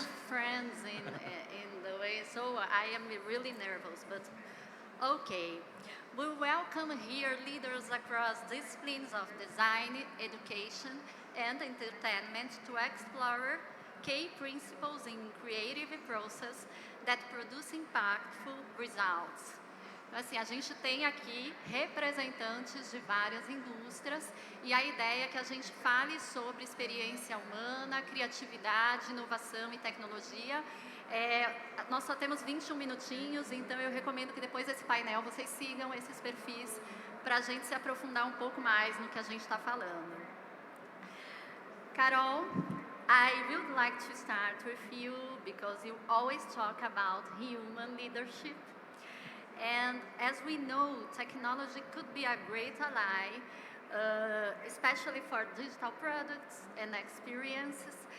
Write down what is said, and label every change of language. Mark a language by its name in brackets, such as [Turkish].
[English] of friends in the way, so I am really nervous, but okay. We welcome here leaders across disciplines of design, education, and entertainment to explore key principles in creative process that produce impactful results. [Portuguese] Assim, a gente tem aqui representantes de várias indústrias e a ideia é que a gente fale sobre experiência humana, criatividade, inovação e tecnologia. Nós só temos 21 minutinhos, então eu recomendo que depois desse painel vocês sigam esses perfis para a gente se aprofundar um pouco mais no que a gente está falando. [English] Carol, I would like to start with you because you always talk about human leadership. And as we know, technology could be a great ally, especially for digital products and experiences.